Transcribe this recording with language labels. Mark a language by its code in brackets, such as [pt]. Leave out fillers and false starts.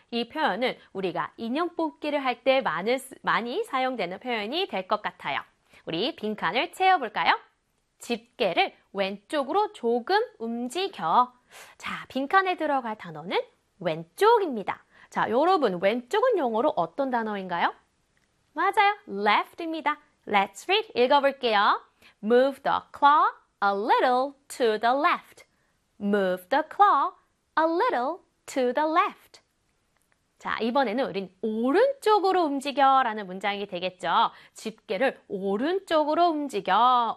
[ko] 이 표현은 우리가 인형 뽑기를 할 때 많이 사용되는 표현이 될 것 같아요. 우리 빈칸을 채워볼까요? 집게를 왼쪽으로 조금 움직여. 자, 빈칸에 들어갈 단어는 왼쪽입니다. 자, 여러분 왼쪽은 영어로 어떤 단어인가요? 맞아요. left입니다. [en] Let's read. [ko] 읽어볼게요. [en] Move the claw a little to the left. Move the claw a little to the left. [ko] 자, 이번에는 우린 오른쪽으로 움직여라는 문장이 되겠죠. 집게를 오른쪽으로 움직여.